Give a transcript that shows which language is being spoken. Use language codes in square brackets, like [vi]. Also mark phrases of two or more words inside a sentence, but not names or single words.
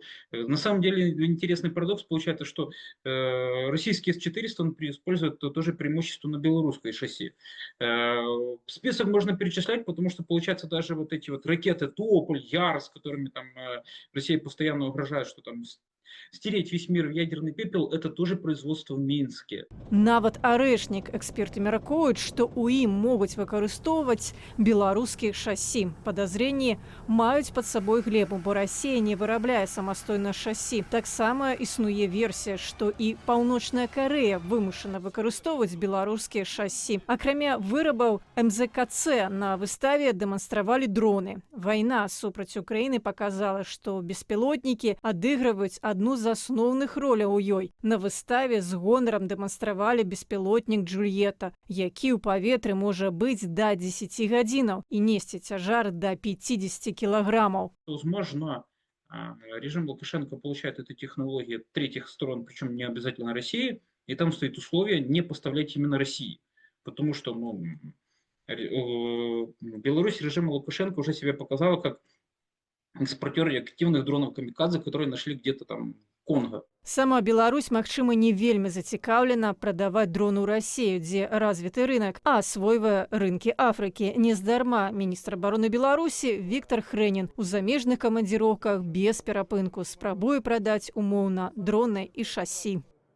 [ru] На самом деле интересный парадокс получается, что российский С-400 он использует тоже преимущество на белорусской шасси. Список можно перечислять, потому что получается даже вот эти вот ракеты Тополь, Яр, с которыми там Россия постоянно угрожает, что там стереть весь мир в ядерный пепел, это тоже производство в Минске. [be] Нават арэшнік эксперты мяркуюць, што ў ім могуць выкарыстоўваць беларускіх шасі. Падазренні маюць пад сабой глебу, бо Расія не вырабляе самастойна шасі. Таксама існуе версія, што і Паўночная Карэя вымушана выкарыстоўваць беларускія шасі. Акрамя вырабаў МЗКЦ на выставе дэманстравалі дроны. Вайна супраць Украіны паказала, што беспілотнікі адыгрываюць адну з асноўных роляў у ёй. На выставе з гонарам дэманстравалі беспілотнік «Джульета», які ў паветры можа быць да 10 гадзінаў і несці цяжар да 50 кілаграмаў. [ru] Возможно, режим Лукашенко получает эту технологию от третьих сторон, причем не обязательно России, И там стоит условие не поставлять именно России. Потому что Беларусь режима Лукашенко уже себя показала как экспортер реактивных дронов камикадзе, которые нашли где-то там в Конго. [be] Сама Беларусь, магчыма, не вельмі зацікаўлена прадаваць дроны ў Расію, дзе развіты рынок, а асвойвае рынкі Афрыкі. Нездарма міністр абароны Беларусі Віктор Хрэнін у замежных камандзіроўках без перапынку спрабуе прадаць умоўна дроны і шасі.